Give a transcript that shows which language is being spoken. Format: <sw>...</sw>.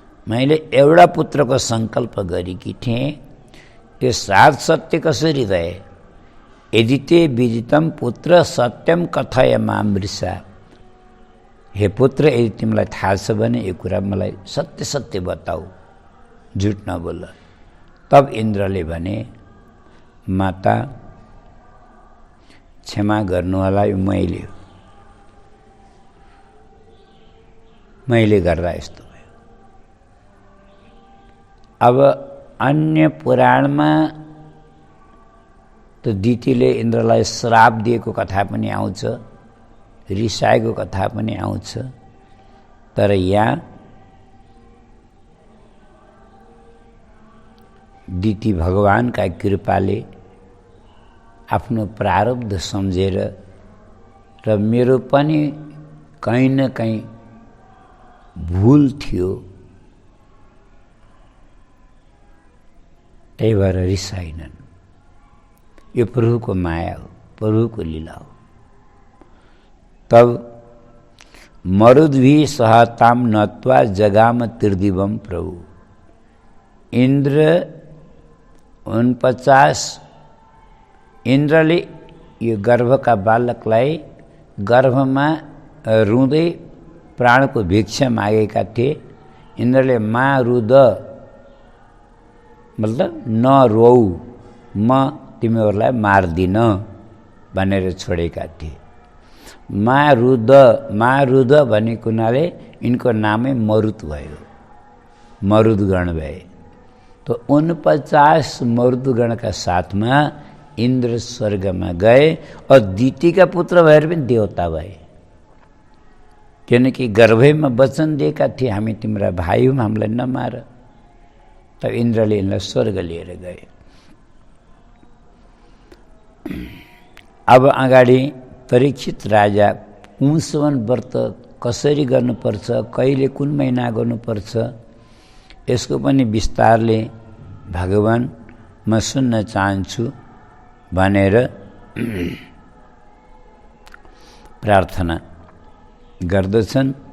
<ne>मैले एउटा पुत्रको सङ्कल्प गरेकी थिएँ, त्यो 7 सत्य कसरी भए?</ne> <sa>यदि ते विदितम पुत्र सत्यम कथय माम वृषा।</sa> <ne>हे पुत्र, यदि तिमीलाई थाहा छ भने यो कुरा मलाई सत्य सत्य बताऊ, झुट नबोल। तब इन्द्रले भने, माता क्षमा गर्नुहोला, यो मैले गर्दा यस्तो भयो। अब अन्य पुराणमा त दितिले इन्द्रलाई श्राप दिएको कथा पनि आउँछ, रिसाएको कथा पनि आउँछ। तर यहाँ दिति भगवानका कृपाले आफ्नो प्रारब्ध सम्झेर र मेरो पनि कहीँ न कहीँ भुल थियो, त्यही भएर रिसाइनन्। यो प्रभुको माया हो, प्रभुको लीला हो।</ne> <sa>तब मरुद्भिः सहताम नत्वा जगाम त्रिदिवम प्रभु।</sa> <ne>इन्द्र 49, इन्द्रले यो गर्भका बालकलाई गर्भमा रुँदै प्राणको भिक्षा मागेका थिए। इन्द्रले मा रुद, मतलब नरोऊ, म तिमीहरूलाई मार्दिन भनेर छोडेका थिए। मारुद भनेको हुनाले यिनको नामै मरुत भयो, मरुदगण भए।</ne> <hi>तो</hi> <ne>49 मरुदगणका साथमा इन्द्र स्वर्गमा गए</ne> <hi>और</hi> <ne>दितिका पुत्र भएर पनि देवता भए। किनकि गर्भैमा वचन दिएका थिए, हामी तिम्रा भाइ हौँ, हामीलाई नमार। तब इन्द्रले यिनलाई स्वर्ग लिएर गए। अब अगाडि परीक्षित राजा पुंसवन व्रत कसरी गर्नुपर्छ, कहिले कुन महिना गर्नुपर्छ, यसको पनि विस्तारले भगवान म सुन्न चाहन्छु भनेर प्रार्थना गर्दछन्।</ne>